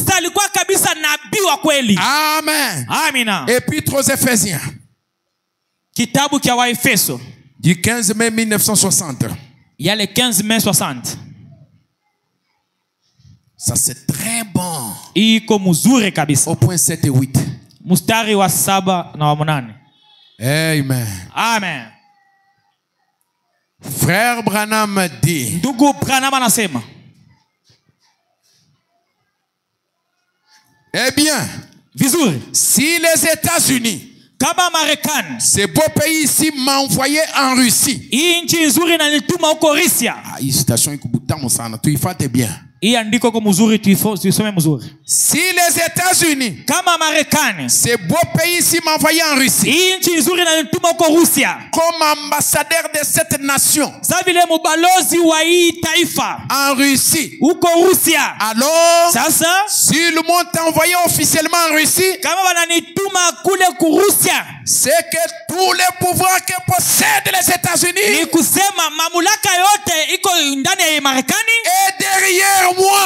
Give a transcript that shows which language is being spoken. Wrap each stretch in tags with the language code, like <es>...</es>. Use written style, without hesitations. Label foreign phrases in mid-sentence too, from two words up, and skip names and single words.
<fr>Amen. Épître aux Éphésiens. Du 15 mai 1960. Il y a le 15 mai 60. Ça c'est très bon. Au point 7 et 8.</fr> <sw>Mustari wa 7 na wa 8. Amen. Amen.</sw> <fr>Frère Branham dit.</fr> <sw>Ndugu Branham anasema.</sw> <fr>Eh bien,</fr> <sw>vizuri,</sw> <fr>si les États-Unis,</fr> <sw>kama Marekani,</sw> <fr>ce beau pays ici m'a envoyé en Russie.</fr> <sw>Hii nchi nzuri inanituma huko Russia. Hii station iko butamu sana, tuifuate bien.</sw> <fr>Si les États-Unis, ce beau pays ici m'a envoyé en Russie comme ambassadeur de cette nation en Russie, alors si le monde t'a envoyé officiellement en Russie, c'est que tous les pouvoirs que possèdent les États-Unis est derrière moi.</fr>